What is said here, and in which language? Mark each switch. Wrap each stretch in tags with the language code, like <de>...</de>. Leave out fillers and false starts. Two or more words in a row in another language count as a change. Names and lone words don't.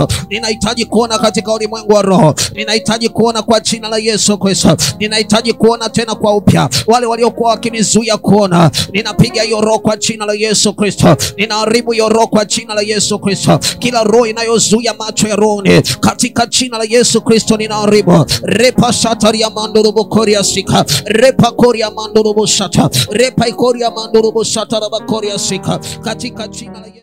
<sw>Ninahitaji kuona katika ulimwengu wa roho. Ninahitaji kuona kwa jina la Yesu Kristo. Ninahitaji kuona tena kwa upya. Wale waliokuwa wakinizuia kuona, ninapiga hiyo roho kwa jina la Yesu Kristo. Ninaharibu hiyo roho kwa jina la Yesu Kristo. Kila roho inayozuia macho ya roho katika jina la Yesu Kristo ninaharibu. Repa shataria mandurubu koria sika. Repa koria mandurubu shata. Repa koria mandurubu shata raba koria sika. Katika jina la</sw>